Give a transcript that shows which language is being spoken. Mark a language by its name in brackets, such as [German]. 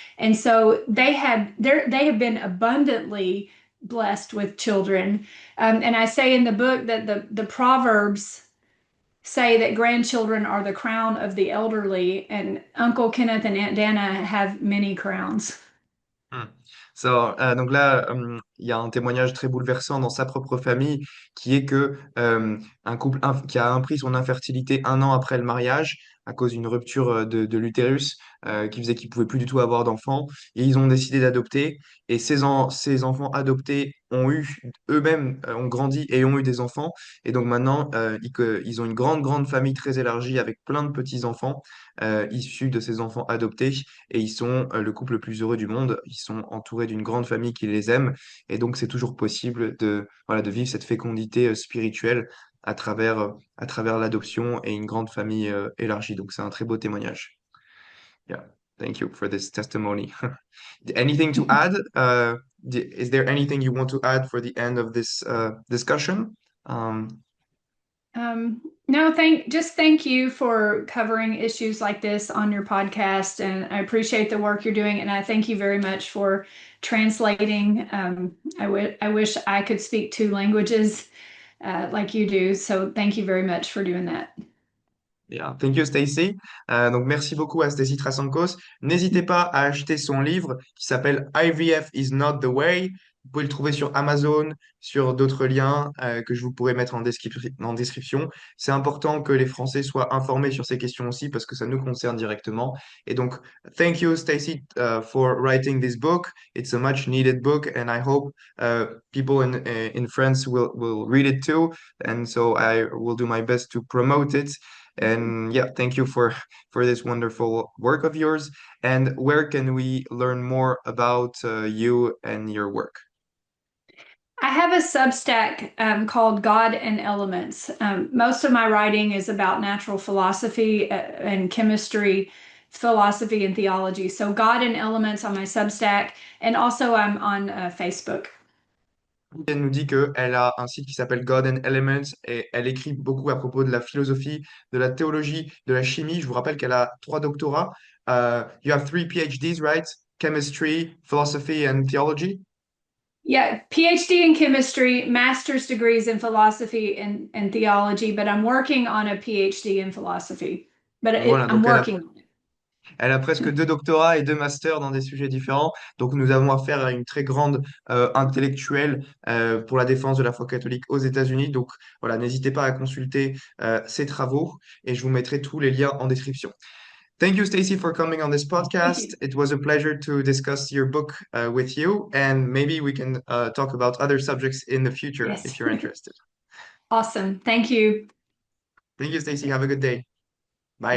[English] And so they have been abundantly blessed with children. And I say in the book that the Proverbs say that grandchildren are the crown of the elderly, and Uncle Kenneth and Aunt Dana have many crowns. Hmm. [French] So, donc là, il y a un témoignage très bouleversant dans sa propre famille qui est que un couple qui a appris son infertilité 1 an après le mariage à cause d'une rupture de l'utérus qui faisait qu'il pouvait plus du tout avoir d'enfants et ils ont décidé d'adopter et ces enfants adoptés ont eu eux-mêmes ont grandi et ont eu des enfants et donc maintenant ils ont une grande famille très élargie avec plein de petits-enfants issus de ces enfants adoptés et ils sont le couple le plus heureux du monde. Ils sont entourés d'une grande famille qui les aime et donc c'est toujours possible de, voilà, de vivre cette fécondité spirituelle à travers l'adoption et une grande famille élargie. Donc c'est un très beau témoignage. [English] Yeah, thank you for this testimony. Anything to add? Is there anything you want to add for the end of this discussion? Um, No, just thank you for covering issues like this on your podcast, and I appreciate the work you're doing, and I thank you very much for translating. I wish I could speak 2 languages like you do, so thank you very much for doing that. Yeah. Thank you, Stacy. [French] Donc, merci beaucoup à Stacy Trasancos. N'hésitez pas à acheter son livre qui s'appelle IVF is not the way. Vous pouvez le trouver sur Amazon, sur d'autres liens que je vous pourrai mettre en description. C'est important que les Français soient informés sur ces questions aussi parce que ça nous concerne directement. Et donc, [English] thank you, Stacy, for writing this book. It's a much needed book, and I hope people in France will read it too. And so I will do my best to promote it. And yeah, thank you for this wonderful work of yours. And where can we learn more about you and your work? I have a Substack called God and Elements. Most of my writing is about natural philosophy and chemistry, philosophy and theology. So God and Elements on my Substack, and also I'm on Facebook. [French] Elle nous dit qu'elle a un site qui s'appelle God and Elements et elle écrit beaucoup à propos de la philosophie, de la théologie, de la chimie. Je vous rappelle qu'elle a 3 doctorats. [English] You have 3 PhDs, right? Chemistry, philosophy, and theology. Yeah, PhD in chemistry, master's degrees in philosophy and theology, but I'm working on a PhD in philosophy. But [French] Voilà, [English] I'm [French] donc [English] working on [French] elle a presque 2 doctorats et 2 masters dans des sujets différents. Donc, nous avons affaire à une très grande intellectuelle pour la défense de la foi catholique aux États-Unis. Donc, voilà, n'hésitez pas à consulter ses travaux et je vous mettrai tous les liens en description. [English] Thank you, Stacy, for coming on this Thank podcast. you. It was a pleasure to discuss your book with you, and maybe we can talk about other subjects in the future Yes. if you're interested. Awesome. Thank you. Thank you, Stacy. Have a good day. Bye.